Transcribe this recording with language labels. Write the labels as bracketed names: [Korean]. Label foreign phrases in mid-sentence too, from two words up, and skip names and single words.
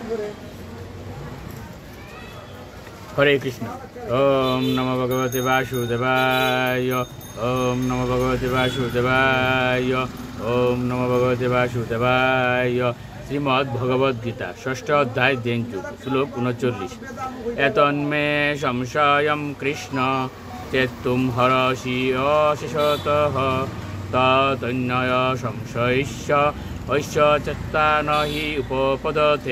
[Sanskrit] হরে কৃষ্ণ। ওম নমো ভগবতে বাসুদেবায়। ওম নমো ভগবতে বাসুদেবায়। ওম নমো ভগবতে বাসুদেবায়। [Bangla] শ্রীমদ্ ভগবদ গীতা ষষ্ঠ অধ্যায় দেনযুগ শ্লোক 39। [Sanskrit] এতন্মে সংশয়ম কৃষ্ণ চেত্তুম হরসি অশেষতঃ তন্ময় সংশয়স্য ঐশ্য চেত্তা নহি উপপদতে।